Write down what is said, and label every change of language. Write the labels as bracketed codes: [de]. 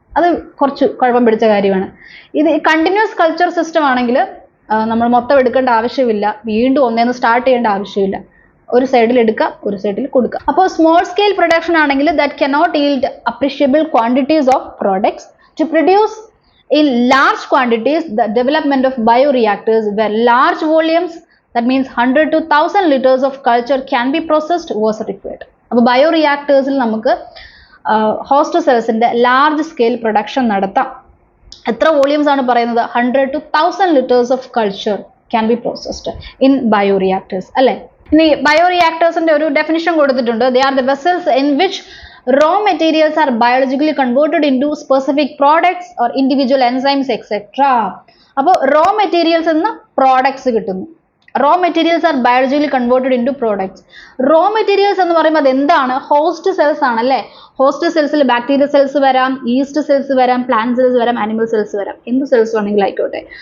[ml] അത് കുറച്ച് കുഴപ്പം പിടിച്ച കാര്യമാണ്. ഇത് കണ്ടിന്യൂസ് കൾച്ചർ സിസ്റ്റം ആണെങ്കിൽ നമ്മൾ മൊത്തം എടുക്കേണ്ട ആവശ്യമില്ല, വീണ്ടും ഒന്നേന്ന് സ്റ്റാർട്ട് ചെയ്യേണ്ട ആവശ്യമില്ല. ഒരു സൈഡിൽ എടുക്കുക, ഒരു സൈഡിൽ കൊടുക്കുക. അപ്പോൾ സ്മോൾ സ്കെയിൽ പ്രൊഡക്ഷൻ ആണെങ്കിൽ [en] That cannot yield appreciable quantities of products. To produce in large quantities, the development of bioreactors where large volumes, that means 100 to 1000 liters of culture can be processed, was required. [ml] അപ്പോൾ ബയോറിയാക്ടേഴ്സിൽ നമുക്ക് host സെൽസിന്റെ large scale production നടത്താം. എത്ര volumes ആണ് പറയുന്നത്? [en] 100 to 1000 liters of culture can be processed in bioreactors [ml] അല്ലേ. ഇനി ബയോറിയാക്ടേഴ്സിന്റെ ഒരു definition കൊടുത്തിട്ടുണ്ട്. [en] They are the vessels in which raw materials are biologically converted into specific products or individual enzymes etc. [ml] അപ്പോൾ raw materials എന്ന് products കിട്ടുന്നു. [en] Raw materials are biologically converted into products. [ml] Raw materials എന്ന് പറയുമ്പോൾ അത് എന്താണ്? Host cells ആണല്ലേ. Host സെൽസിൽ bacteria cells വരാം, east cells വരാം, പ്ലാന്റ് സെൽസ് വരാം, ആനിമൽ സെൽസ് വരാം, എന്ത് സെൽസ് വേണമെങ്കിലും ആയിക്കോട്ടെ.